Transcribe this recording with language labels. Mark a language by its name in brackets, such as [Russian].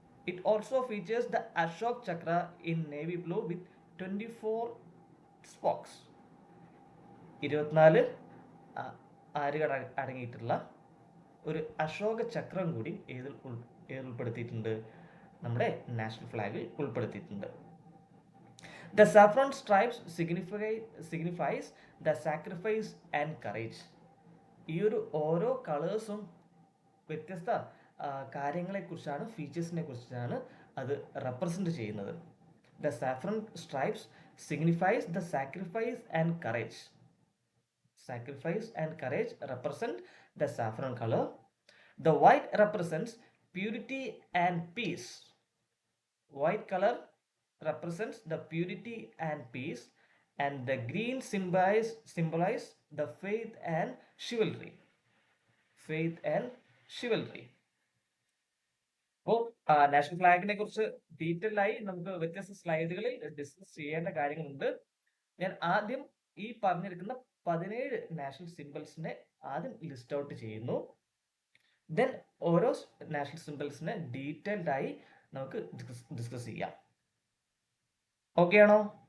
[English] It also features the Ashok Chakra in navy blue with [Malayalam] 24 spokes, 24 ആരുകൾ അടങ്ങിയിട്ടുള്ള ഒരു അശോക ചക്രം കൂടി ഏതിൽ ഉൾപ്പെടുത്തിയിട്ടുണ്ട്? നമ്മുടെ നാഷണൽ ഫ്ലാഗിൽ ഉൾപ്പെടുത്തിയിട്ടുണ്ട്. [English] The saffron stripes signifies the sacrifice and courage. [Malayalam] ഈ ഒരു ഓരോ കളേഴ്സും വ്യത്യസ്ത കാര്യങ്ങളെക്കുറിച്ചാണ്, ഫീച്ചേഴ്സിനെ കുറിച്ചാണ് അത് റെപ്രസെൻറ്റ് ചെയ്യുന്നത്. [English] The saffron stripes signifies the sacrifice and courage. Sacrifice and courage represent the saffron color. The white represents purity and peace. White color represents the purity and peace, and the green symbolize the faith and chivalry. Faith and chivalry. [Malayalam] അപ്പോൾ national ഫ്ലാഗിനെ കുറിച്ച് detail ആയി നമുക്ക് വ്യത്യസ്ത സ്ലൈഡുകളിൽ discuss ചെയ്യേണ്ട കാര്യങ്ങളുണ്ട്. ഞാൻ ആദ്യം ഈ പറഞ്ഞിരിക്കുന്ന 17 നാഷണൽ സിംബൽസിനെ ആദ്യം ലിസ്റ്റ് ഔട്ട് ചെയ്യുന്നു. ദെൻ ഓരോ നാഷണൽ സിംബൽസിനെ ഡീറ്റെയിൽഡ് ആയി നമുക്ക് ഡിസ്കസ് ചെയ്യാം. ഓക്കെ ആണോ?